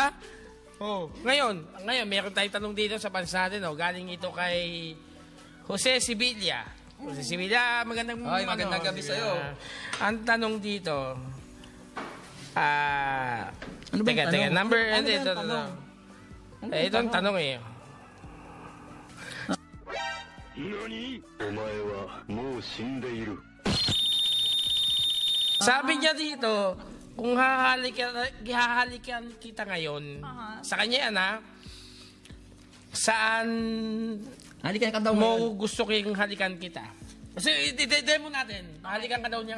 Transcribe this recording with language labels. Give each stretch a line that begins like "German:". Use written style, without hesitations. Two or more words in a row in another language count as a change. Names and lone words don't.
Filipino: Ngayon, meron tayong tanong dito sa pans natin. Galing ito kay Jose Sibilla. Jose Sibilla, magandang Magandang gabi sa'yo. Ang tanong dito, Ano ba yung teka, tanong? number, Ano ba yung ito. tanong? Ito ang tanong eh.
Japanese: 何お前はもう死んでいる。
Filipino: Sabi niya dito, kung hahalikan kita ngayon, sa kanya yan ha, saan Halikan ka daw mo gusto kong halikan kita? Kasi demo natin, halikan ka daw niya nga.